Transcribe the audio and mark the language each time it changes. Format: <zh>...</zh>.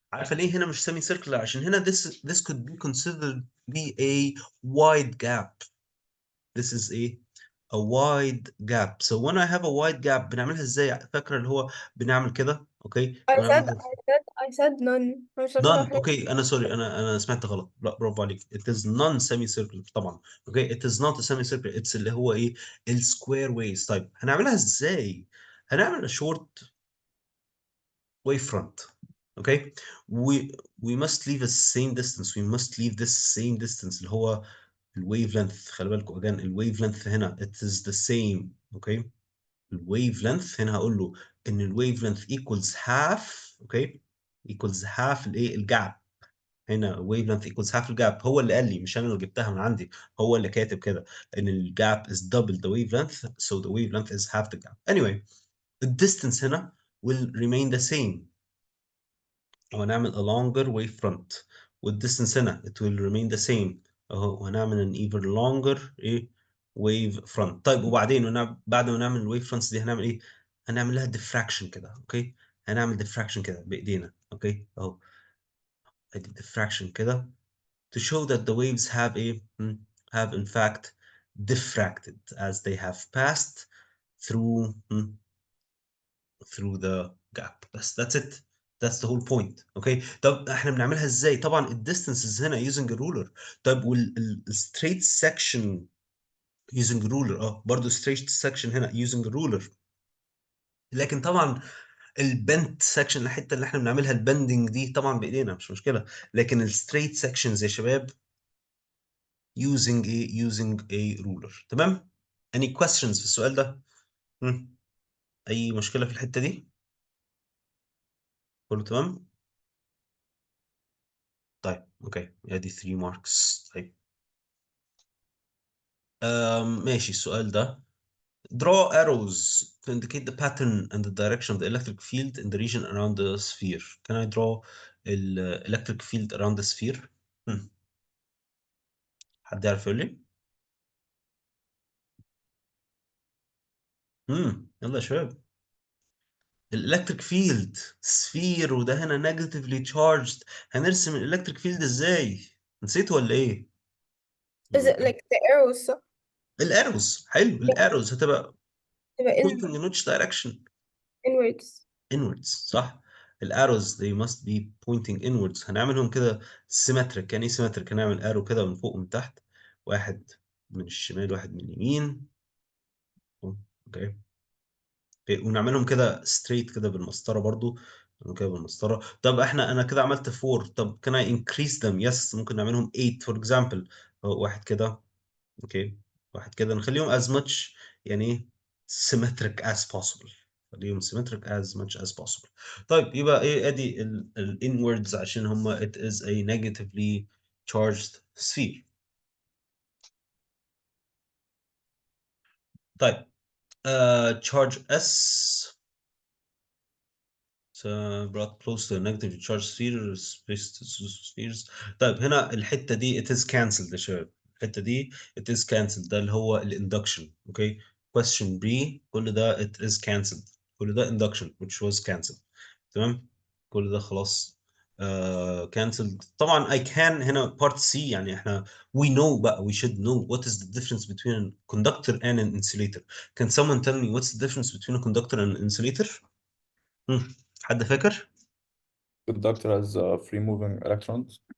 <ar>عارفه ليه هنا مش سيمي سيركلر؟ عشان هنا</ar> <en>this could be considered be a wide gap. This is a wide gap. So when I have a wide gap</en> <ar>بنعملها ازاي؟ فاكره اللي هو بنعمل كده، اوكي؟</ar> <en>I said none.</en> <ar>مش عارفة</ar> <en>none.</en> <ar>حاجة. اوكي انا سوري، انا سمعت غلط. لا برافو عليك.</ar> <en>it is non semicircular</en> <ar>طبعا. اوكي</ar> <en>it is not a semicircular. it's</en> <ar>اللي هو السكوير</ar> <en>waves.</en> <ar>طيب هنعملها ازاي؟ هنعمل</ar> <en>a short wavefront. Okay, we must leave the same distance. We must leave this same distance</en> <ar>اللي هو الويف خلي بالكم</ar> <en>again</en> <ar>الويف هنا</ar> <en>it is the same.</en> <ar>Okay, الويف هنا هقول له ان الويف</ar> <en>equals half. Okay, equals half الجاب. هنا wave length equals half الجاب.</en> <ar>هو اللي قال لي، مش انا اللي جبتها من عندي، هو اللي كاتب كده ان الجاب</ar> <en>is double the wavelength, so the wavelength is half the gap. Anyway, the distance</en> <ar>هنا</ar> <en>will remain the same.</en> <ar>وهنعمل</ar> <en>a longer wave front والdistance هنا it will remain the same</en> <ar>اهو، وهنعمل</ar> <en>an even longer wave front.</en> <ar>طيب وبعدين بعد ما نعمل الويف فرونتس دي هنعمل هنعمل لها diffraction كده. اوكي هنعمل diffraction كده بايدينا. اوكي اهو ادي</ar> <en>diffraction كده to show that the waves have have in fact diffracted as they have passed through through the gap. That's it. That's the whole point. Okay.</en> <ar>طب احنا بنعملها ازاي؟ طبعا الديستانسز هنا</ar> <en>using a ruler.</en> <ar>طيب</ar> <en>والstraight section using a ruler.</en> <ar>برضه</ar> <en>straight section هنا using a ruler.</en> <ar>لكن طبعا البنت سكشن، الحته اللي احنا بنعملها البندنج دي طبعا بايدينا مش مشكله، لكن الستريت سكشنز يا شباب</ar> <en>using using a ruler.</en> <ar>تمام؟</ar> <en>any questions</en> <ar>في السؤال ده؟ اي مشكله في الحته دي؟ كله تمام؟ طيب اوكي ادي 3 ماركس. طيب ماشي السؤال ده</ar> <en>draw arrows to indicate the pattern and the direction of the electric field in the region around the sphere. Can I draw the electric field around the sphere?</en> <ar>حد يعرف يقول لي؟ يلا يا شباب. الالكتريك فيلد سفير وده هنا نيجاتيفلي تشارجد، هنرسم الالكتريك فيلد ازاي؟ نسيت ولا ايه؟</ar> <en>Is it like the arrows</en> <ar>صح؟ الاروز. حلو، الاروز هتبقى تبقى</ar> <en>pointing in which direction؟ inwards. inwards</en> <ar>صح.</ar> <en>الاروز they must be pointing inwards.</en> <ar>هنعملهم كده symmetric. يعني ايه symmetric؟ هنعمل ارو كده من فوق ومن تحت، واحد من الشمال واحد من اليمين. اوكي ونعملهم كده straight كده بالمسطره برضو كده بالمسطره. طب انا كده عملت 4. طب</ar> <en>can I increase them؟ yes</en> <ar>ممكن نعملهم</ar> <en>8 for example.</en> <ar>واحد كده اوكي، واحد كده نخليهم</ar> <en>as much</en> <ar>يعني ايه</ar> <en>symmetric as possible.</en> <ar>خليهم</ar> <en>symmetric as much as possible.</en> <ar>طيب يبقى ادي ال</ar> <en>inwards</en> <ar>عشان هما</ar> <en>it is a negatively charged sphere.</en> <ar>طيب</ar> <en>charge S brought close to a negatively charged sphere spaced spheres.</en> <ar>طيب هنا الحتة دي</ar> <en>it is cancelled</en> <ar>يا شباب. الحتة دي</ar> <en>it is cancelled.</en> <ar>ده اللي هو الاندكشن. اوكي</ar> <en>question B</en> <ar>كل ده</ar> <en>it is cancelled.</en> <ar>كل ده</ar> <en>induction which was cancelled.</en> <ar>تمام كل ده خلاص cancelled. طبعا</ar> <en>I can هنا part C</en> <ar>يعني احنا</ar> <en>we know بقى we should know what is the difference between a conductor and an insulator. Can someone tell me what's the difference between a conductor and an insulator؟</en> <ar>حد فاكر؟</ar> <en>Conductor has free moving electrons.</en>